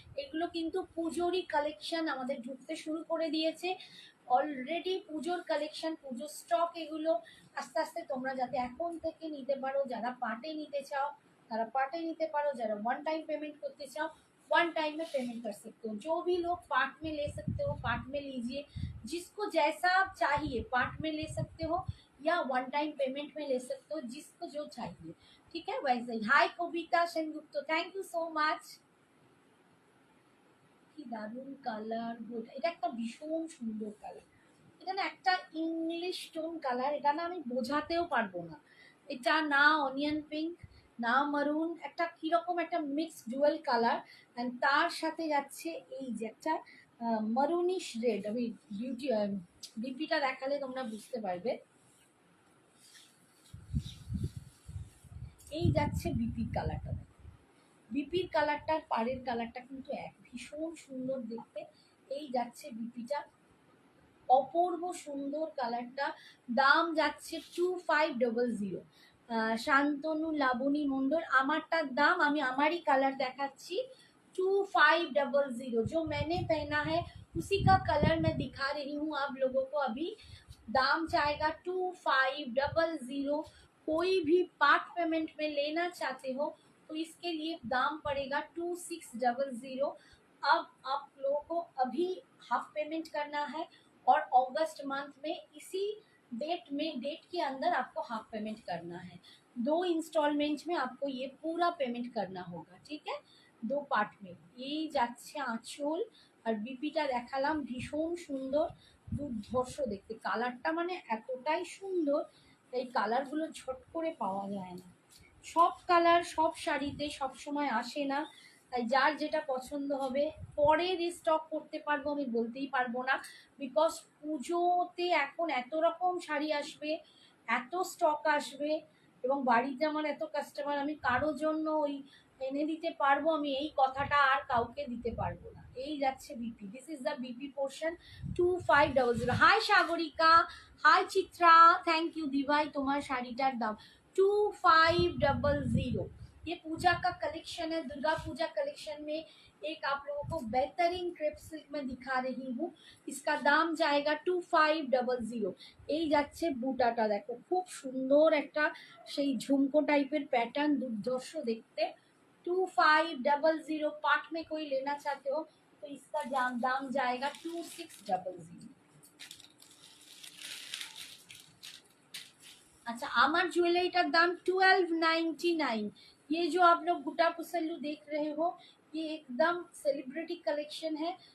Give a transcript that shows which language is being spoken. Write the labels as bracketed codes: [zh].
[bn] এগুলো কিন্তু পুজোরই কালেকশন আমাদের ঢুকতে শুরু করে দিয়েছে অলরেডি। পুজোর কালেকশন, পুজোর স্টক এগুলো। আস্তে আস্তে তোমরা যাতে এখন থেকে নিতে পারো, যারা পার্টে নিতে চাও তারা पार्टे নিতে পারো, যারা वन टाइम पेमेंट करते चाहो [hi] वन टाइम में पेमेंट कर सकते हो। जो भी लोग पार्ट में ले सकते हो पार्ट में लीजिए, जिसको जैसा आप चाहिए पार्ट में ले सकते हो या वन टाइम पेमेंट में ले सकते हो, जिसको जो चाहिए। ठीक है वैसे ही। हाय कविता सेनगुप्त, [en] Thank you so much. [bn] কি দারুণ কালার, এটা একটা ভীষণ সুন্দর কালার। এটা না একটা ইংলিশ টোন কালার, এটা না আমি বোঝাতেও পারবো না। এটা না অনিয়ন পিঙ্ক না মারুন, একটা কিরকম একটা মিক্স ডুয়েল কালার অ্যান্ড তার সাথে যাচ্ছে এই যে একটা মারুনিশ রেড। আমি বিপিটা দেখালে তোমরা বুঝতে পারবে। এই যাচ্ছে বিপির কালারটা, বিপির কালারটার পাড়ের কালারটা কিন্তু এক, ভীষণ সুন্দর দেখতে। এই যাচ্ছে বিপিটা, অপূর্ব সুন্দর কালারটা। দাম যাচ্ছে 2500। শান্তনু লাবণী মণ্ডল, আমারটার দাম, আমি আমারই কালার দেখাচ্ছি 2500। [hi] जो मैंने पहना है उसी का कलर मैं दिखा रही हूँ आप लोगों को अभी। दाम जाएगा 2500। कोई भी पार्ट पेमेंट में लेना चाहते हो तो इसके लिए दाम पड़ेगा 2600। अब आप लोगों को अभी हाफ पेमेंट करना है और अगस्त मंथ में इसी डेट के अंदर आपको हाफ पेमेंट करना है। 2 इंस्टॉलमेंट में आपको ये पूरा पेमेंट करना होगा। ठीक है, 2 পার্ট में। [bn] এই যাচ্ছে আঁচল আর বিপিটা দেখালাম, ভীষণ সুন্দর দুর্ধর্ষ দেখতে। কালারটা মানে এতটাই সুন্দর, এই কালারগুলো ঝট করে পাওয়া যায় না। সব কালার সব শাড়িতে সব সময় আসে না, তাই যার যেটা পছন্দ হবে পরে রিস্টক করতে পারবো আমি বলতেই পারবো না। বিকজ পুজোতে এখন এত রকম শাড়ি আসবে, এত স্টক আসবে এবং বাড়িতে আমার এত কাস্টমার, আমি কারো জন্য ওই এনে দিতে পারবো আমি এই কথাটা আর কাউকে দিতে পারবো না। এই যাচ্ছে BP, [en] this is the BP portion [bn] 2500। High Sagarika, high Chitra, thank you দিভাই। তোমার শাড়িটার দাম 2500। [hi] ये पूजा का कलेक्शन है, दुर्गा पूजा कलेक्शन में एक आप लोगों को बेहतरीन क्रेप सिल्क में दिखा रही हूँ। इसका दाम जाएगा 2500। [bn] এই যাচ্ছে বুটাটা, দেখো খুব সুন্দর একটা সেই ঝুমকো টাইপের প্যাটার্ন, দুর্ধর্ষ দেখতে। 2500। [hi] पार्ट में कोई लेना चाहते हो तो इसका दाम जाएगा 2600। [bn] अच्छा, आमार ज्वेलरीटार दाम 1299। [hi] ये जो आप लोग गुटा पुसल्लू देख रहे हो, ये एकदम सेलिब्रिटी कलेक्शन है।